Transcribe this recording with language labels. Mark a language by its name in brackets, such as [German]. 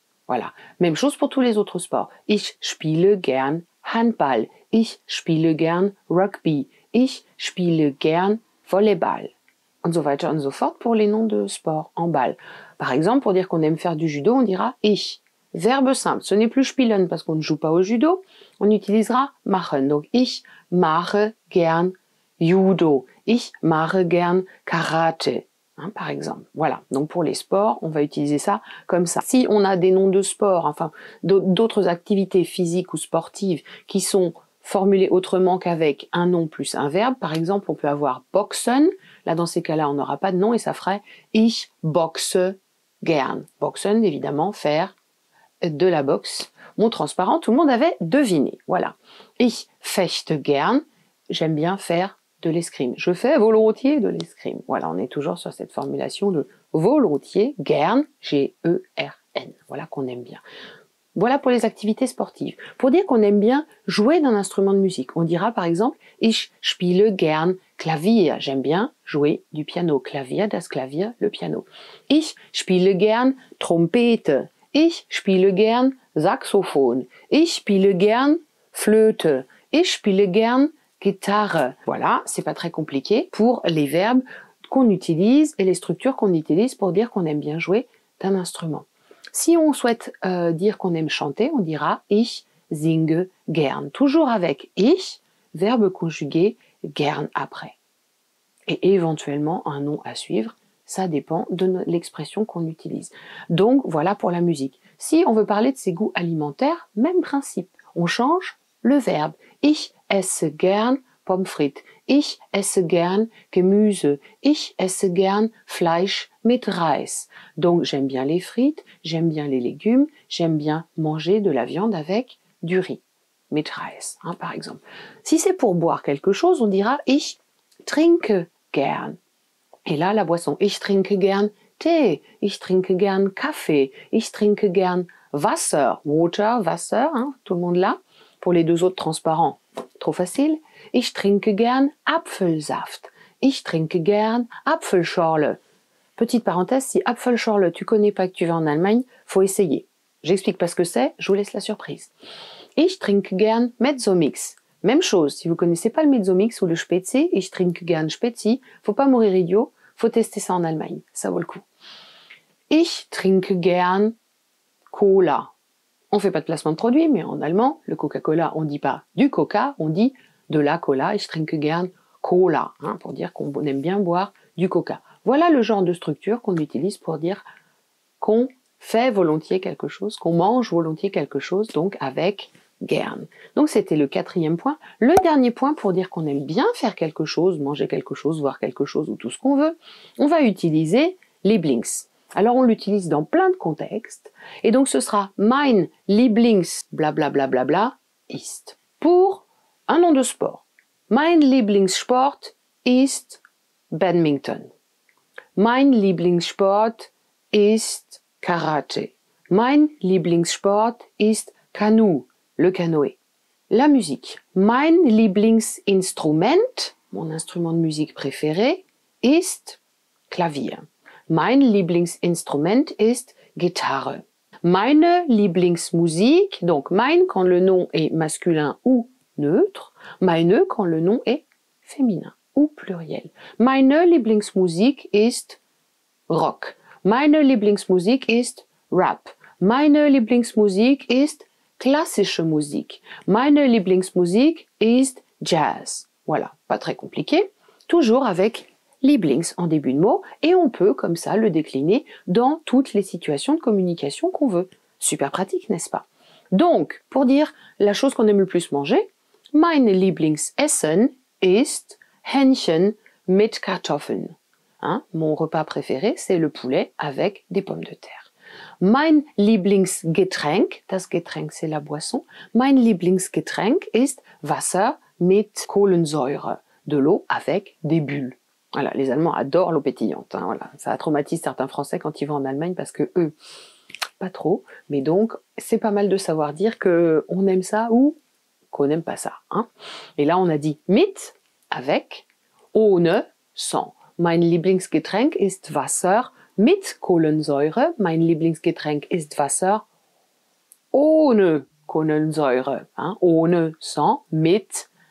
[French] Voilà, même chose pour tous les autres sports, [German] ich spiele gern Handball, ich spiele gern Rugby, ich spiele gern Volleyball. Und so weiter und so fort [French] pour les noms de sport en balle. Par exemple, pour dire qu'on aime faire du judo, on dira ich verbe simple. Ce n'est plus spielen parce qu'on ne joue pas au judo. On utilisera machen. [German] Donc, ich mache gern Judo. Ich mache gern Karate. [French] Hein, par exemple. Voilà. Donc, pour les sports, on va utiliser ça comme ça. Si on a des noms de sports, enfin, d'autres activités physiques ou sportives qui sont formulées autrement qu'avec un nom plus un verbe, par exemple, on peut avoir boxen. Là, dans ces cas-là, on n'aura pas de nom et ça ferait [German] ich boxe gern. [French] Boxen, évidemment, faire de la boxe. Mon transparent, tout le monde avait deviné. Voilà. [German] Ich fechte gern. [French] J'aime bien faire de l'escrime. Je fais volontiers de l'escrime. Voilà, on est toujours sur cette formulation de volontiers, gern, G-E-R-N. Voilà qu'on aime bien. Voilà pour les activités sportives. Pour dire qu'on aime bien jouer d'un instrument de musique, on dira par exemple [German] ich spiele gern Klavier. [French] J'aime bien jouer du piano. [German] Klavier, das Klavier, [French] le piano. [German] Ich spiele gern Trompete. Ich spiele gern Saxophon. Ich spiele gern Flöte. Ich spiele gern Gitarre. [French] Voilà, c'est pas très compliqué pour les verbes qu'on utilise et les structures qu'on utilise pour dire qu'on aime bien jouer d'un instrument. Si on souhaite dire qu'on aime chanter, on dira [German] ich singe gern. [French] Toujours avec ich, verbe conjugué, gern après. Et éventuellement un nom à suivre, ça dépend de l'expression qu'on utilise. Donc voilà pour la musique. Si on veut parler de ses goûts alimentaires, même principe. On change le verbe. [German] Ich esse gern Pommes frites. Ich esse gern Gemüse. Ich esse gern Fleisch mit Reis. [French] Donc j'aime bien les frites, j'aime bien les légumes, j'aime bien manger de la viande avec du riz. [German] Mit Reis, [French] hein, par exemple. Si c'est pour boire quelque chose, on dira [German] ich trinke gern. [French] Et là, la boisson. [German] Ich trinke gern Tee. Ich trinke gern Kaffee. Ich trinke gern Wasser. [French] Water, Wasser, hein, tout le monde là. Pour les deux autres transparents, trop facile. [German] Ich trinke gern Apfelsaft. Ich trinke gern Apfelschorle. [French] Petite parenthèse, si Apfelschorle, tu connais pas que tu vas en Allemagne, faut essayer. J'explique pas ce que c'est, je vous laisse la surprise. [German] Ich trinke gern Mezzomix. [French] Même chose, si vous connaissez pas le Mezzomix ou le Spezi, [German] ich trinke gern Spezi, [French] faut pas mourir idiot, faut tester ça en Allemagne, ça vaut le coup. [German] Ich trinke gern Cola. [French] On fait pas de placement de produit, mais en allemand, le Coca-Cola, on dit pas du Coca, on dit de la Cola. [German] Ich trinke gern Cola, [French] hein, pour dire qu'on aime bien boire du Coca. Voilà le genre de structure qu'on utilise pour dire qu'on fait volontiers quelque chose, qu'on mange volontiers quelque chose, donc avec gern. Donc c'était le 4e point. Le dernier point pour dire qu'on aime bien faire quelque chose, manger quelque chose, voir quelque chose ou tout ce qu'on veut, on va utiliser Lieblings. Alors on l'utilise dans plein de contextes, et donc ce sera [German] mein Lieblings blablabla bla bla bla, ist. [French] Pour un nom de sport. [German] Mein Lieblingssport ist Badminton. Mein Lieblingssport ist Karate. Mein Lieblingssport ist Kanu, [French] le canoë. La musique. [German] Mein Lieblingsinstrument, [French] mon instrument de musique préféré, [German] ist Klavier. Mein Lieblingsinstrument ist Gitarre. [French] Meine Lieblingsmusik, donc mein quand le nom est masculin ou neutre, meine quand le nom est féminin ou pluriel. [German] Meine Lieblingsmusik ist Rock. Meine Lieblingsmusik ist Rap. Meine Lieblingsmusik ist klassische Musik. Meine Lieblingsmusik ist Jazz. [French] Voilà, pas très compliqué. Toujours avec Lieblings en début de mot, et on peut comme ça le décliner dans toutes les situations de communication qu'on veut. Super pratique, n'est-ce pas? Donc, pour dire la chose qu'on aime le plus manger, [German] mein Lieblingsessen ist Hähnchen mit Kartoffeln. [French] Hein, mon repas préféré, c'est le poulet avec des pommes de terre. [German] Mein Lieblingsgetränk, das Getränk [French] c'est la boisson, [German] mein Lieblingsgetränk ist Wasser mit Kohlensäure, [French] de l'eau avec des bulles. Voilà, les Allemands adorent l'eau pétillante. Hein, voilà. Ça traumatise certains Français quand ils vont en Allemagne parce que eux, pas trop. Mais donc, c'est pas mal de savoir dire que on aime ça ou qu'on n'aime pas ça. Hein. Et là, on a dit mit, avec, ohne, sans. [German] Mein Lieblingsgetränk ist Wasser mit Kohlensäure. Mein Lieblingsgetränk ist Wasser ohne Kohlensäure. Hein. Ohne, sans, mit,